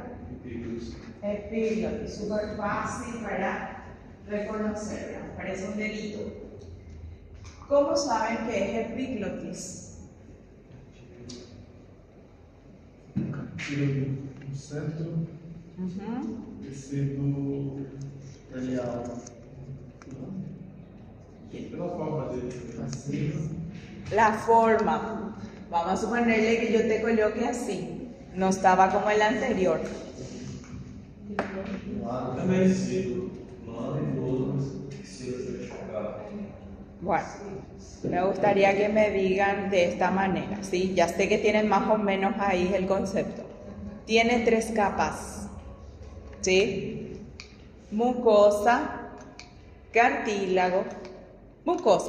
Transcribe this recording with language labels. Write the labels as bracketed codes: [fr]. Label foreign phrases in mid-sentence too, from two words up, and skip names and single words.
[es] Epiglotis, súper fácil para reconocerla, parece un dedito. ¿Cómo saben que es epiglotis? [pt] No centro, tecido radial. Pela forma dele, assim, [es] La forma. Vamos a suponerle que yo te coloque así. No estaba como el anterior. [pt] também se manda e todo, se você chocar. [es] Bueno, me gustaría que me digan de esta manera, ¿sí? Ya sé que tienen más o menos ahí el concepto. Tiene 3 capas, ¿sí? Mucosa, cartílago, mucosa.